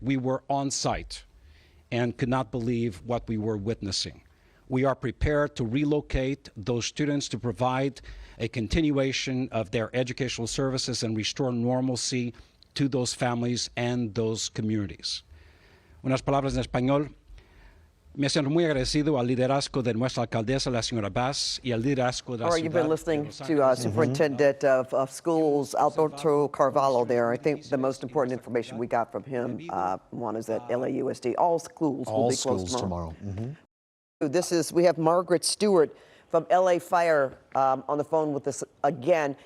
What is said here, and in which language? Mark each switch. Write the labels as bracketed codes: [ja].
[en] We were on site and could not believe what we were witnessing. We are prepared to relocate those students to provide a continuation of their educational services and restore normalcy to those families and those communities. [es] Unas palabras en español. Me siento muy agradecido al liderazgo de nuestra alcaldesa, la señora Bass, y al liderazgo de la ciudad. [en] You've been listening to Superintendent of Schools, Alberto Carvalho there. I think the most important information we got from him, one is that LAUSD, all schools will be closed tomorrow. We have Margaret Stewart from LA Fire on the phone with us again.